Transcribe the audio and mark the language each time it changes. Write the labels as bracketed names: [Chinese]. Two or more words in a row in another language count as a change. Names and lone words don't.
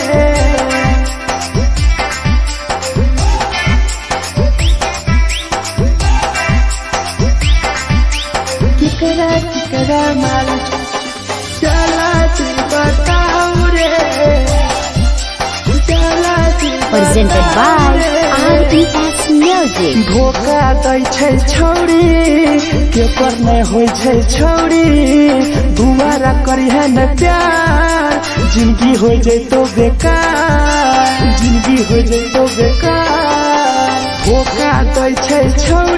[Maithili] केकरा माल चला दी बताऊ रे, चला दी [English] Presented by RES Music. [Maithili] धोखा दै छै छौरी, केकर नहीं होइ छै छौरी, दुबारा करी है न प्यार, जिंदगी हो जैतो बेकार, जिंदगी हो जैतो बेकार, धोखा दै छै छौरी।